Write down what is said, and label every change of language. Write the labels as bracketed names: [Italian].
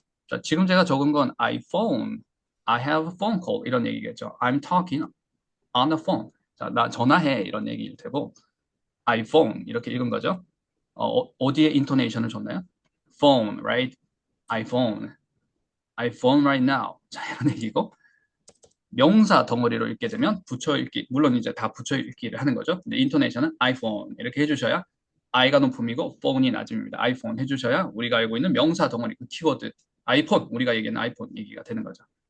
[Korean] 자, 지금 제가 적은 건 iPhone, [English] I have a phone call [Korean] 이런 얘기겠죠. [English] I'm talking on the phone. [Korean] 자, 나 전화해 이런 얘기일 테고, iPhone 이렇게 읽은 거죠. 어디에 인토네이션을 줬나요? [English] phone, right? iPhone, iPhone right now. [Korean] 자, 이런 얘기고, 명사 덩어리로 읽게 되면 붙여 읽기, 물론 이제 다 붙여 읽기를 하는 거죠. 근데 인토네이션은 iPhone 이렇게 해주셔야 I가 높음이고 phone이 낮음입니다. iPhone 해주셔야 우리가 알고 있는 명사 덩어리, 그 키워드 아이폰, 우리가 얘기하는 아이폰 얘기가 되는 거죠.